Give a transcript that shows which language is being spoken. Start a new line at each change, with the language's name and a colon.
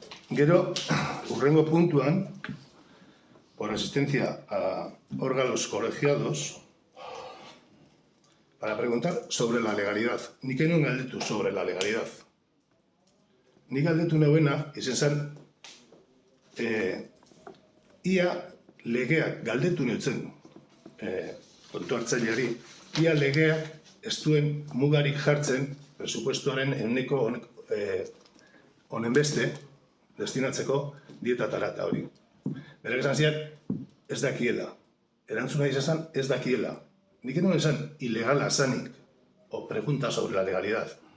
Basque: Gero, hurrengo puntuan,
Spanish: por asistencia a órganos colegiados, para preguntar sobre la legalidad.
Basque: Nik enuen galdetu
Spanish: sobre la legalidad.
Basque: Nik galdetu neuena, izan zen, ia legeak galdetu neutzen, kontu hartzaileari, ia legeak ez duen mugarik jartzen, presupuestoaren ehuneko honen beste, destinatzeko dietatara eta hori. Berak esan zian, ez dakiela. Erantzuna izan zen, ez dakiela. Nik enuen esan ilegala zanik,
Spanish: o pregunta sobre la legalidad.